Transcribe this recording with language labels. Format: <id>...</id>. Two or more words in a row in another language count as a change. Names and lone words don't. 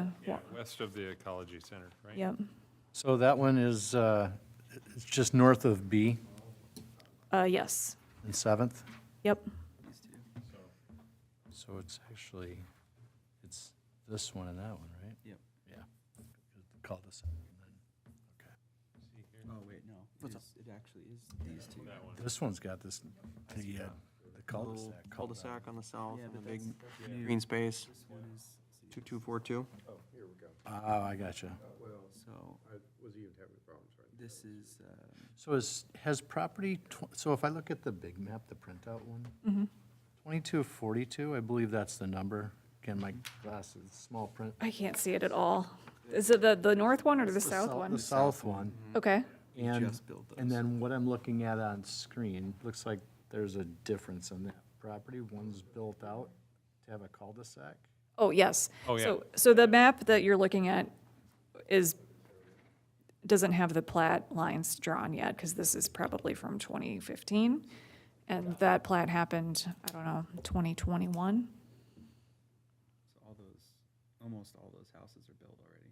<en>Yeah, west of the Ecology Center, right? Yep. So that one is, it's just north of B Yes. and 7th? Yep. So it's actually, it's this one and that one, right? Yep. Yeah. The cul-de-sac. Oh, wait, no. It actually is these two. That one. This one's got this, the Little cul-de-sac. cul-de-sac on the south Yeah, and the but big that's new. green space, This one is, 2242. Oh, I gotcha. so Was even having problems, right? this is, So has property, so if I look at the big map, the printout one, 2242, I believe that's the number. Again, my glasses, small print. I can't see it at all. Is it the north one or the south one? The south one. Okay. And, just built and those. then what I'm looking at on screen, looks like there's a difference on that property. One's built out to have a cul-de-sac. Oh, yes. Oh, yeah. So the map that you're looking at doesn't have the plat lines drawn yet, because this is probably from 2015. And that plat happened, I don't know, 2021? so all those, almost all those houses are built already.</en>